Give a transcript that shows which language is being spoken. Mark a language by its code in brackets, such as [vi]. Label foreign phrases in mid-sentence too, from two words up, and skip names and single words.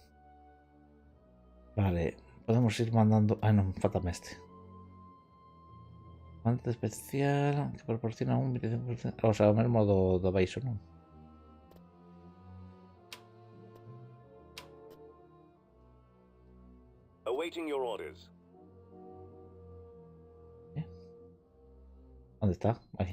[gl] Vale, podemos ir mandando. Ah, non, faltame este. Mante especial que proporciona un 25%. [es] O sea, [gl] o mesmo do baixo, non? [en] Awaiting your orders. [gl] Onde está? Aí.